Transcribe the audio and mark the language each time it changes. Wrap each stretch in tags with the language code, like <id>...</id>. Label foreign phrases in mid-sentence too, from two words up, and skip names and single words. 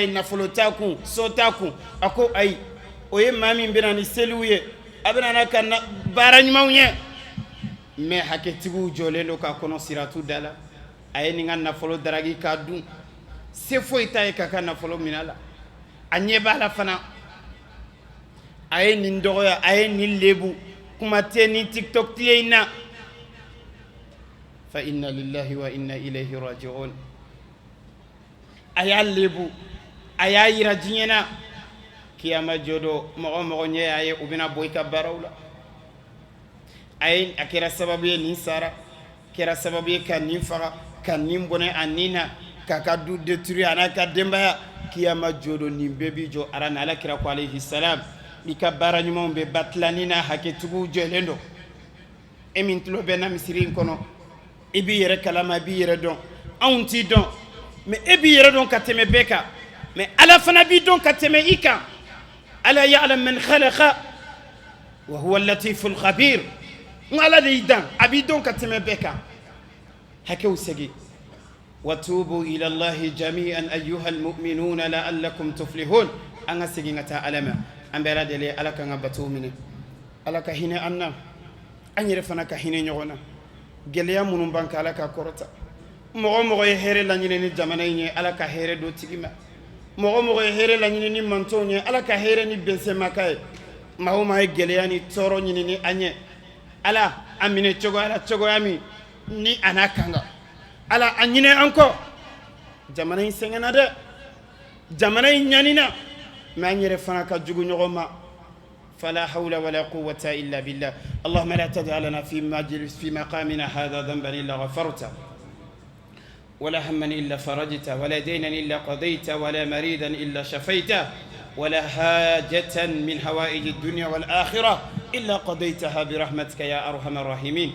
<bm>nafolo t'a kun so t'a kun a ko ayi o ye maa min bɛna ni seliw ye a bɛna na ka baara ɲumanw ye mais hakɛtigiw jɔlen don ka kɔnɔ siratu da la a ye nin ka nafolo daragi k'a dun se foyi t'a ye k'a ka nafolo minɛ a la a ɲɛ b'a la fana a ye nin dɔgɔya a ye nin lebu kuma tɛ ni tiktok tile in na</bm> <ar>فإنا لله وإنا إليه راجعون</ar> <bm>a y'a lebu a y'a yira diɲɛ na kiyama jodo mɔgɔ mɔgɔ ɲɛ y'a ye u bɛna bɔ i ka baaraw la a kɛra sababu ye nin sara kɛra sababu ye ka nin faga ka nin bɔnɛ a nin na k'a ka du détruire a n'a ka denbaya kiyama jodo nin bɛɛ bi jɔ ara na ala kira ko</bm> <ar>عليه السلام</ar> <bm>i ka baara ɲumanw bɛ batilani na hakɛtigiw jɔlen don e min tulo bɛ na misiri in kɔnɔ i b'i yɛrɛ kalama i b'i yɛrɛ dɔn anw t'i dɔn mais e b'i yɛrɛ dɔn ka tɛmɛ bɛɛ kan mais ala fana b'i dɔn ka tɛmɛ i kan</bm> <ar>ألا يعلم من خلق وهو اللطيف الخبير</ar> <bm>n ala de y'i dan a b'i dɔn ka tɛmɛ bɛɛ kan hakɛw segi</bm> <ar>وتوبوا إلى الله جميعا أيها المؤمنون لعلكم تفلحون</ar> <bm>an ka segin ka taa ala ma an bɛɛ lajɛlen ala kan ka batow minɛ ala ka hinɛ an na an yɛrɛ fana ka hinɛ ɲɔgɔn na gɛlɛya minnu b'an kan ala ka kɔrɔta mɔgɔ mɔgɔ ye hɛrɛ laɲini ni jamana in ye ala ka hɛrɛ do tigi ma mɔgɔ mɔgɔ ye hɛrɛ laɲini ni mantonw ye ala ka hɛrɛ ni bɛnsɛnmaka ye maa o maa ye gɛlɛya ni tɔɔrɔ ɲini ni an ye ala a minɛ cogoya la cogoya min ni a n'a kan kan ala a ɲinɛ an kɔ jamana in sɛgɛnna dɛ jamana in ɲanina mais an yɛrɛ fana ka jugu ɲɔgɔn ma</bm> <ar>فلا حول ولا قوة إلا بالله. اللهم لا تدع لنا في مقامنا هذا ذنبا إلا غفرته، ولا هما إلا فرجته، ولا دينا إلا قضيته، ولا مريدا إلا شفيته، ولا حاجة من هوائج الدنيا والآخرة إلا قضيتها برحمتك يا أرحم الراحمين.</ar>